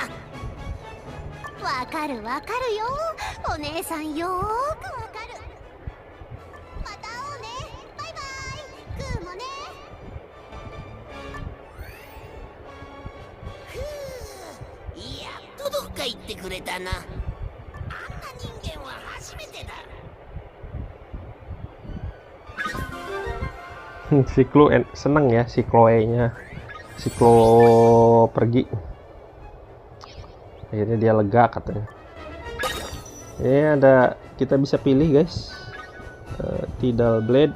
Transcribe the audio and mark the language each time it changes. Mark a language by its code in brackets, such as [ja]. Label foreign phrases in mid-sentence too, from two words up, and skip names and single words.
[ja] わかるわかるよ、お姉さんよーくわかる。また会おうね、バイバイ。グーもね。ふう、やっとどっか行ってくれたな。あんな人間は初めてだ。 [id] Si Clu seneng ya, si Chloe-nya, si Chloe pergi, akhirnya dia lega katanya. Ini ada, kita bisa pilih guys, Tidal Blade.